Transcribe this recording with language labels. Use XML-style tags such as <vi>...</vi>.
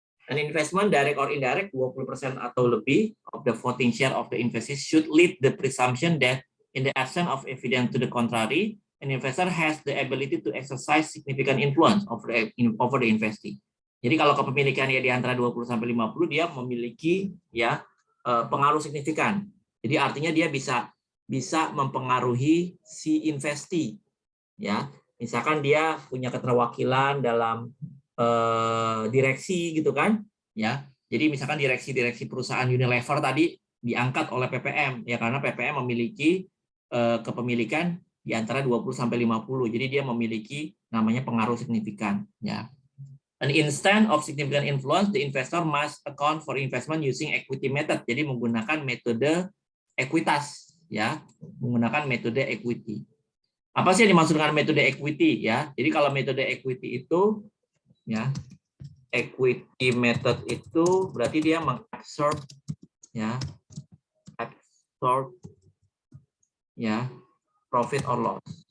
<en>An investment direct or indirect 20% atau lebih of the voting share of the investors should lead the presumption that in the absence of evidence to the contrary, an investor has the ability to exercise significant influence over the investee.</en> <id>Jadi kalau kepemilikannya di antara 20-50 dia memiliki ya pengaruh signifikan. Jadi artinya dia bisa mempengaruhi si investee ya. Misalkan dia punya keterwakilan dalam direksi gitu kan ya. Jadi misalkan direksi perusahaan Unilever tadi diangkat oleh PPM ya karena PPM memiliki kepemilikan di antara 20-50. Jadi dia memiliki namanya pengaruh signifikan ya.</id> <en>An instance of significant influence, the investor must account for investment using equity method.</en> <id>Jadi menggunakan metode ekuitas ya, menggunakan metode equity. Apa sih yang dimaksud dengan metode equity ya? Jadi kalau metode equity itu ya equity method itu berarti dia mengabsorb ya, absorb ya</id> <en>profit or loss.</en>